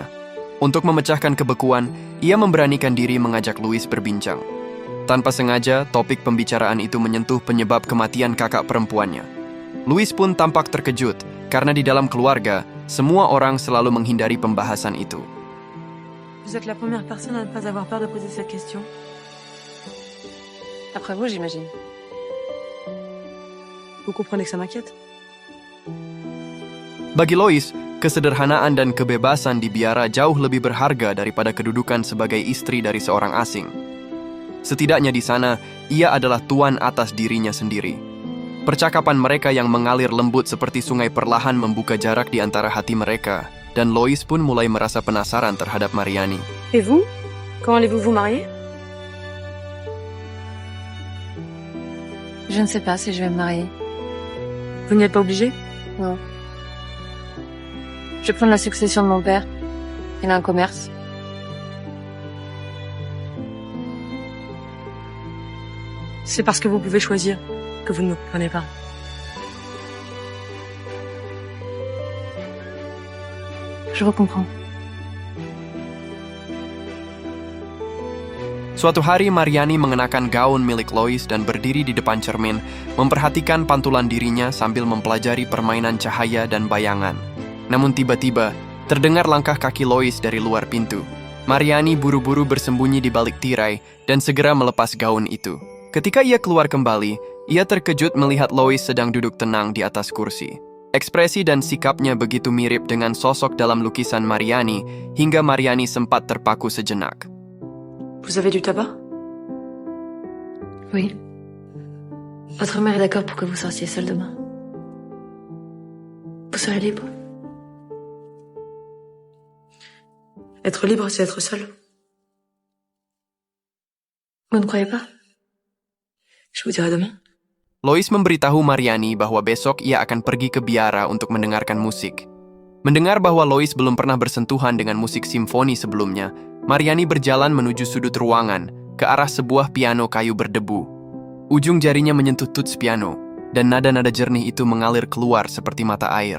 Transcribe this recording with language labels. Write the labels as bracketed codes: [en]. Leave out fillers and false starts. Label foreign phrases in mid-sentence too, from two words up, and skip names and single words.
[id] Untuk memecahkan kebekuan, ia memberanikan diri mengajak Louis berbincang. Tanpa sengaja, topik pembicaraan itu menyentuh penyebab kematian kakak perempuannya. Louis pun tampak terkejut, karena di dalam keluarga, semua orang selalu menghindari pembahasan itu. [fr] Vous êtes la première personne à ne pas avoir peur de poser cette question. Après vous, j'imagine. Vous comprenez que ça m'inquiète? [id] Bagi Lois, kesederhanaan dan kebebasan di biara jauh lebih berharga daripada kedudukan sebagai istri dari seorang asing. Setidaknya di sana, ia adalah tuan atas dirinya sendiri. Percakapan mereka yang mengalir lembut seperti sungai perlahan membuka jarak di antara hati mereka, dan Lois pun mulai merasa penasaran terhadap Mariani. [fr] Et vous? Quand allez-vous vous marier? Je ne sais pas si je vais me marier. Vous n'y êtes pas obligé? Non. Je vais prendre la succession de mon père. Il a un commerce. C'est parce que vous pouvez choisir que vous ne me comprenez pas. Je vous comprends. [id] Suatu hari Mariani mengenakan gaun milik Lois dan berdiri di depan cermin, memperhatikan pantulan dirinya sambil mempelajari permainan cahaya dan bayangan. Namun tiba-tiba, terdengar langkah kaki Lois dari luar pintu. Mariani buru-buru bersembunyi di balik tirai dan segera melepas gaun itu. Ketika ia keluar kembali, ia terkejut melihat Lois sedang duduk tenang di atas kursi. Ekspresi dan sikapnya begitu mirip dengan sosok dalam lukisan Mariani, hingga Mariani sempat terpaku sejenak. [fr] Vous avez du tabac? Oui. Votre mère est d'accord pour que vous sortiez seule demain. Vous serez libre. Être libre, c'est être seul. Vous ne croyez pas? Je vous dirai demain. [id] Lois memberitahu Mariani bahwa besok ia akan pergi ke biara untuk mendengarkan musik. Mendengar bahwa Lois belum pernah bersentuhan dengan musik simfoni sebelumnya, Mariani berjalan menuju sudut ruangan, ke arah sebuah piano kayu berdebu. Ujung jarinya menyentuh tuts piano, dan nada-nada jernih itu mengalir keluar seperti mata air.